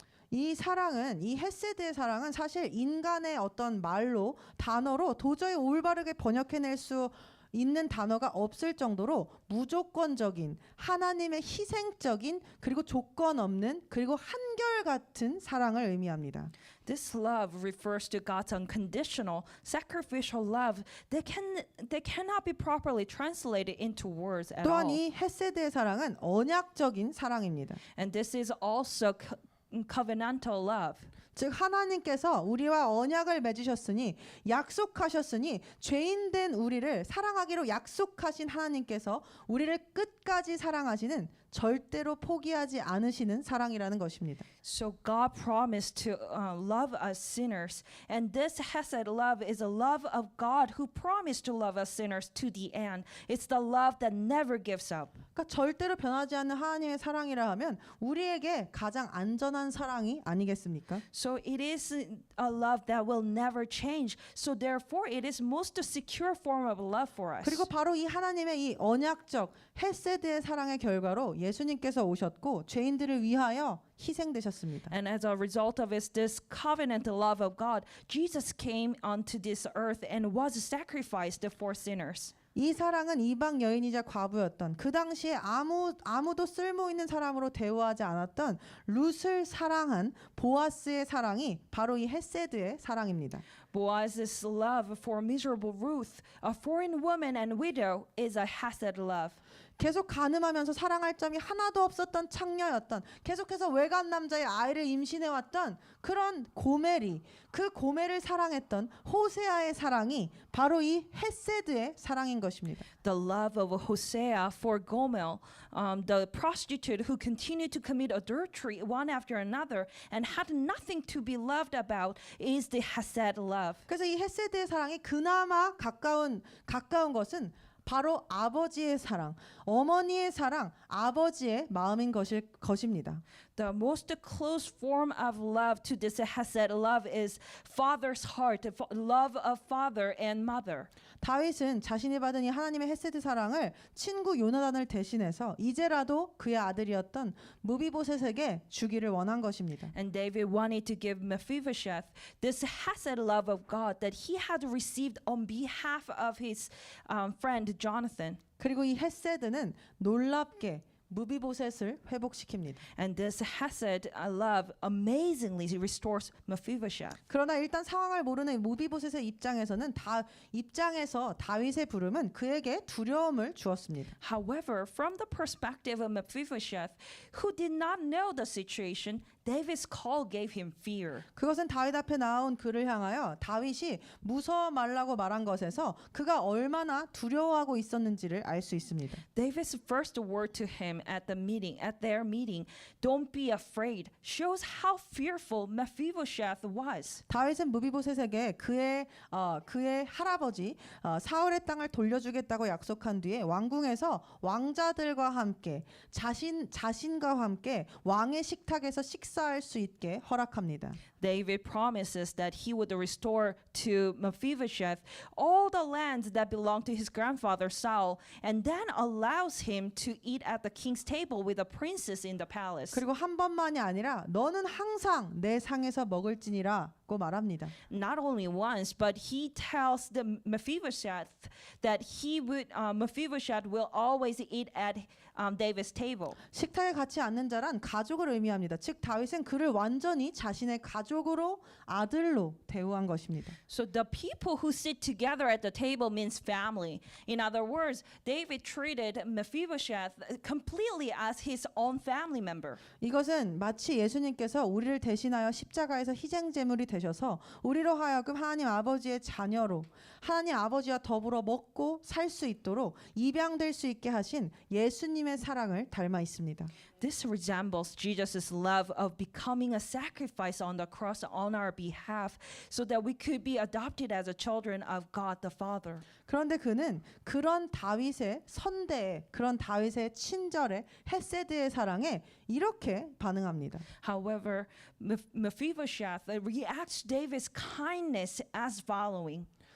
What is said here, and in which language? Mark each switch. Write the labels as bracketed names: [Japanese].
[Korean] 이 헤세드의 사랑은 사실 인간의 어떤 단어로 도저히 올바르게 번역해낼 수 있는 단어가 없을 정도로 무조건적인, 하나님의 희생적인, 그리고 조건 없는, 그리고 한결같은 사랑을 의미합니다. [English] This love refers to God's unconditional, sacrificial love that cannot be properly translated into words at [Korean] 또한 [English] all. [Korean] 이 헤세드의 사랑은 언약적인 사랑입니다. [English] And this is also covenantal love. [Korean] 즉 하나님께서 우리와 언약을 맺으셨으니 약속하셨으니 죄인된 우리를 사랑하기로 약속하신 하나님께서 우리를 끝까지 사랑하시는 절대로 포기하지 않으시는 사랑이라는 것입니다. [English] So God promised to love us sinners, and this Hesed love is a love of God who promised to love us sinners to the end. It's the love that never gives up. [Korean] 그러니까 절대로 변하지 않는 하나님의 사랑이라 하면 우리에게 가장 안전한 사랑이 아니겠습니까? [English] So it is a love that will never change. So therefore it is most secure form of love for us. [Korean] 그리고 바로 이 하나님의 이 언약적 헤세드의 사랑의 결과로 예수님께서 오셨고 죄인들을 위하여 희생되셨습니다. [English] And as a result of this covenant love of God, Jesus came onto this earth and was sacrificed for sinners. [Korean] 이 사랑은 이방 여인이자 과부였던 그 당시에 아무도 쓸모 있는 사람으로 대우하지 않았던 룻을 사랑한 보아스의 사랑이 바로 이 헤세드의 사랑입니다. [English] Boaz's love for miserable Ruth, a foreign woman and widow, is a Hesed love. [Korean] 계속 가늠하면서 사랑할 점이 하나도 없었던 창녀였던 계속해서 외간 남자의 아이를 임신해왔던 그런 고멜이 그 고멜을 사랑했던 호세아의 사랑이 바로 이 헤세드의 사랑인 것입니다. [English] The love of Hosea for Gomer, the prostitute who continued to commit adultery one after another and had nothing to be loved about, is the Hesed love. [Korean] 그래서 이 헤세드의 사랑이 그나마 가까운 것은 바로 아버지의 사랑, 어머니의 사랑, 아버지의 마음인 것입니다. [English] The most close form of love to this Hesed love is father's heart, love of father and mother. [Korean] 다윗은 자신이 받은 이 하나님의 헤세드 사랑을 친구 요나단을 대신해서 이제라도 그의 아들이었던 무비보셋에게 주기를 원한 것입니다. [English] And David wanted to give Mephibosheth this Hesed love of God that he had received on behalf of his friend Jonathan. [Korean] 그리고 이 헤세드는 놀랍게 무비보셋을 회복시킵니다. [English] And this Hesed love amazingly restores Mephibosheth. [Korean] 그러나 일단 상황을 모르는 무비보셋의 입장에서 다윗의 부름은 그에게 두려움을 주었습니다. [English] However, from the perspective of Mephibosheth, who did not know the situation, David's call gave him fear. [Korean] 그것은 다윗 앞에 나온 그를 향하여 다윗이 무서워 말라고 말한 것에서 그가 얼마나 두려워하고 있었는지를 알 수 있습니다. [English] David's first word to him at their meeting, "Don't be afraid," shows how fearful Mephibosheth was. [Korean] 다윗은 무비보셋에게 그의 할아버지 사울의 땅을 돌려주겠다고 약속한 뒤에 왕궁에서 왕자들과 함께 자신과 함께 왕의 식탁에서 식사할 수 있게 허락합니다. [English] David promises that he would restore to Mephibosheth all the lands that belonged to his grandfather Saul, and then allows him to eat at the king's table with the princes in the palace. [Korean] 그리고 한 번만이 아니라 너는 항상 내 상에서 먹을지니라고 말합니다. [English] Not only once, but he tells the Mephibosheth that Mephibosheth will always eat at David's table. [Korean] 식탁에 같이 앉는 자란 가족을 의미합니다. 즉 다윗은 그를 완전히 자신의 가족으로 아들로 대우한 것입니다. [English] So the people who sit together at the table means family. In other words, David treated Mephibosheth completely as his own family member. [Korean] 이것은 마치 예수님께서 우리를 대신하여 십자가에서 희생 제물이 되셔서 우리로 하여금 하나님 아버지의 자녀로 하나님 아버지와 더불어 먹고 살 수 있도록 입양될 수 있게 하신 예수님의 사랑을 닮아 있습니다. [English] This resembles Jesus' love of becoming a sacrifice on the cross on our behalf so that we could be adopted as a children of God the Father. [Korean] 그런데 그는 그런 다윗의 선대에 그런 다윗의 친절에 헤세드의 사랑에 이렇게 반응합니다. [English] However, Mephibosheth reacts to David's kindness as following.